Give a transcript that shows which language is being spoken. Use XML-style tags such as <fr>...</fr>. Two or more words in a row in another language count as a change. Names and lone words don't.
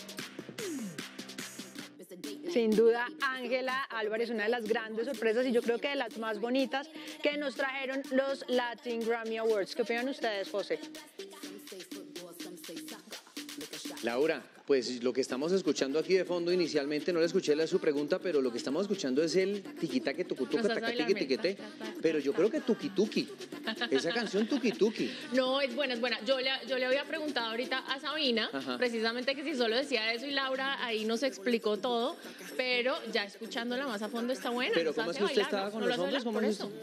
<es>Sin duda, Ángela Álvarez, una de las grandes sorpresas y yo creo que de las más bonitas que nos trajeron los Latin Grammy Awards. ¿Qué opinan ustedes, José? Laura, pues lo que estamos escuchando aquí de fondo, inicialmente no le escuché su pregunta, pero lo que estamos escuchando es el tiquitaque, tucutuca, tacatiquitiquete, pero yo creo que tuki-tuki, esa canción tuki-tuki. No, es buena, es buena. Yo le había preguntado ahorita a Sabina, precisamente que si solo decía eso y Laura ahí nos explicó todo, pero ya escuchándola más a fondo está buena. Pero ¿cómo es que usted estaba con los hombres? ¿Cómo es eso?</es>